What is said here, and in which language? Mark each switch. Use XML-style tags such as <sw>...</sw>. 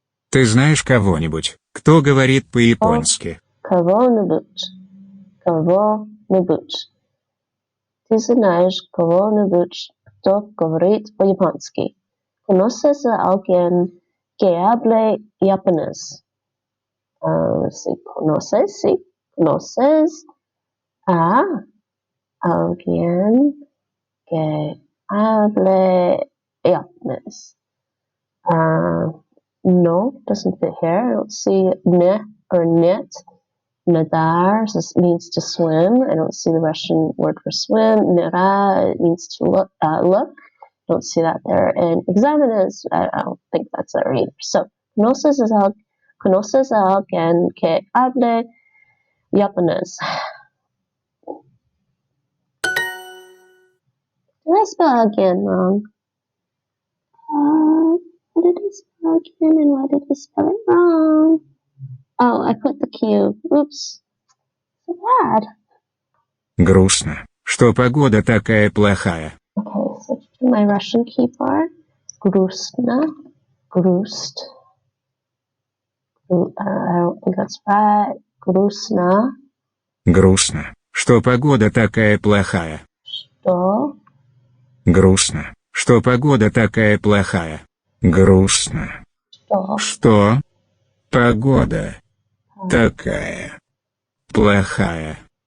<ru>Ты знаешь кого-нибудь, кто говорит по-японски? кого-нибудь. Кого-нибудь. Ты знаешь кого-нибудь, кто говорит по-японски?</ru> <es>¿Conoces a alguien que hable japonés? Sí, conoces, sí. ¿Conoces a alguien que hable japonés?</es> <en>No, doesn't fit here. I don't see ne or net Nadar means to swim. I don't see the Russian word for swim. Nera, it means to look. Don't see that there. And examiners, I don't think that's there either.</en> <es>So, conoces a alguien que hable japonés.</es> <en>Did I spell again wrong? What did I spell again and why did I spell it wrong? Oh, I put the Q. Oops. So bad.</en> <ru>Грустно, что погода такая плохая.</ru> <en>Okay, switch to my Russian keyboard.</en> <ru>Grustna. Grust.</ru> <en>I don't think that's right.</en> <ru>Grustna. Грустно, что погода такая плохая. Что? Грустно, что погода такая плохая. Грустно, Что? что погода такая плохая.</ru>